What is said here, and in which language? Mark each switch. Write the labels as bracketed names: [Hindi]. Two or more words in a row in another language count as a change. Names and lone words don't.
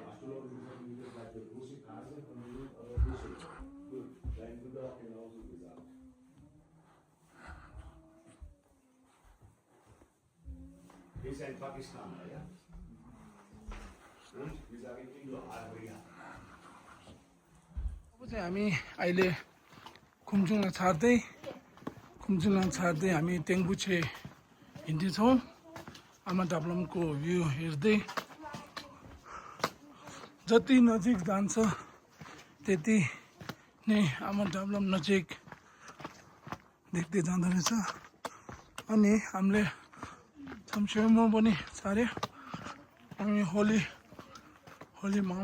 [German] Wir sind Pakistan, ja? Und wir sagen Indo-Arabia. [Nepali] हामी अहिले खुम्चुङलाई छाड्दै हामी तेङबुछे हिँड्दैछौँ आमा डाब्लमको भ्यू हेर्दै जति नजिक जान्छ त्यति नै आमा डाब्लम नजिक देख्दै जाँदो रहेछ अनि हामीले छमछेउमा पनि छाड्यो अनि होली